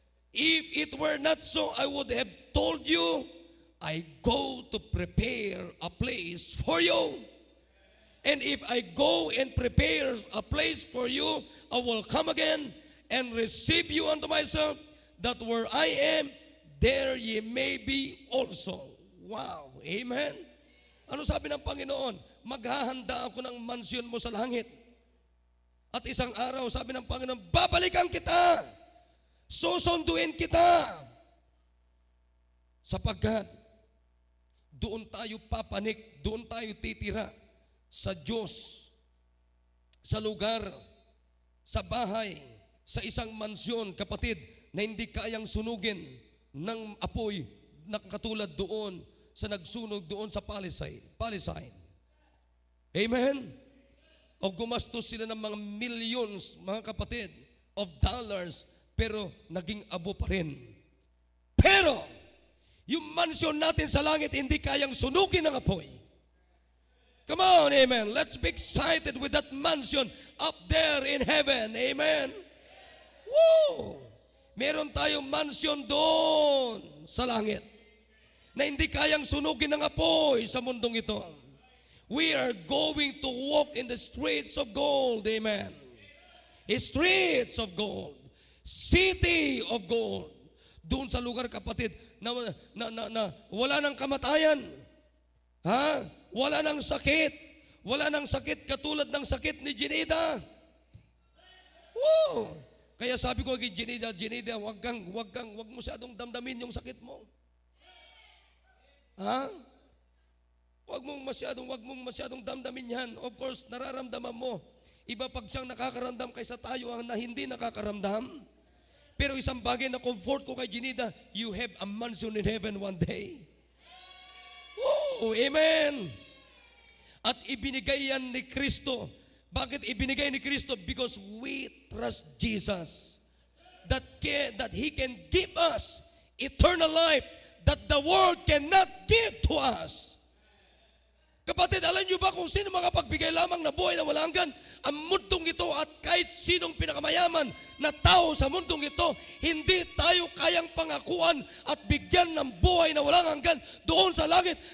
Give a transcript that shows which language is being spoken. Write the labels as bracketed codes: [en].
[en] If it were not so, I would have told you, I go to prepare a place for you. And if I go and prepare a place for you, I will come again and receive you unto myself, that where I am, there ye may be also. [tl] Wow. Amen? Ano sabi ng Panginoon? Maghahanda ako ng mansyon mo sa langit. At isang araw, sabi ng Panginoon, babalikan kita. Susunduin kita. Sapagkat doon tayo papanik, doon tayo titira sa Diyos, sa lugar, sa bahay, sa isang mansyon, kapatid, na hindi kayang sunugin ng apoy na katulad doon sa nagsunog doon sa Palestine. Amen? O gumastos sila ng mga millions, mga kapatid, [en] of dollars, [tl] pero naging abo pa rin. Pero, yung mansyon natin sa langit, hindi kayang sunugin ng apoy. [en] Come on, amen. Let's be excited with that mansion up there in heaven. Amen. Woo! [tl] Meron tayong mansion doon sa langit na hindi kayang sunugin ng apoy sa mundong ito. [en] We are going to walk in the streets of gold. Amen. Streets of gold. City of gold. [tl] Doon sa lugar, kapatid, na wala nang kamatayan. Ha? Wala nang sakit. Wala nang sakit katulad ng sakit ni Jenida. Woo! Kaya sabi ko kay Jenida, wag mo masyadong damdamin yung sakit mo. Ha? Wag mong masyadong damdamin yan. [en] Of course, [tl] nararamdaman mo. Iba pag siyang nakakaramdam kaysa tayo ang na hindi nakakaramdam. Pero isang bagay na comfort ko kay Jenida, [en] you have a mansion in heaven one day. [tl] Oh, amen. At ibinigay yan ni Kristo. Bakit ibinigay ni Kristo? [en] Because we trust Jesus. That He can give us eternal life that the world cannot give to us. [tl] Kapatid, alam niyo ba kung sino makapagbigay lamang na buhay na walang hanggan? Ang mundong ito at kahit sinong pinakamayaman na tao sa mundong ito, hindi tayo kayang pangakuan at bigyan ng buhay na walang hanggan doon sa langit.